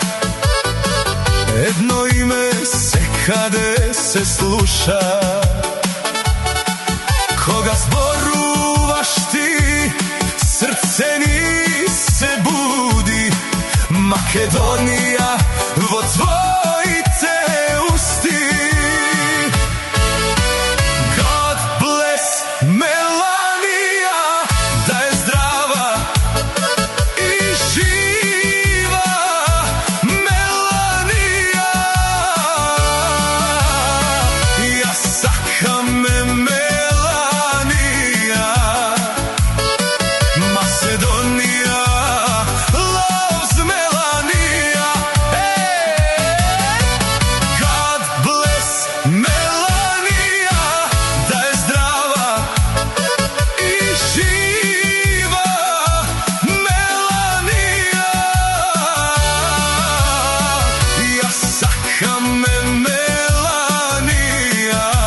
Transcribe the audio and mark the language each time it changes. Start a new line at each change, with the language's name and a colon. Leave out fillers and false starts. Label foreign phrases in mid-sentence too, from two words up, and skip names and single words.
Macedonian: едно име секаде се слуша. Кога зборуваш ти, срце ни се буди. Македонија во твоите усти.
English: God bless
Macedonian: Меланија, да е здрава и жива. Меланија, јас сакам Меланија.
English: Macedonија loves Меланија. God bless
Macedonian: Меланија, да е здрава и жива. Меланија, јас сакам Меланија.